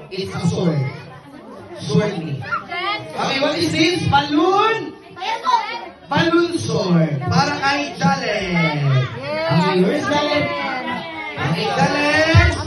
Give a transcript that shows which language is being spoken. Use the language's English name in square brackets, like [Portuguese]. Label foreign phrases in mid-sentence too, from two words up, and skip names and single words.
[English] a sword. Sword me. Okay, what is this? Balloon? Balloon sword. [Filipino] Para kay Jalet. [English] Okay, where's Jalet? Okay, Jalet.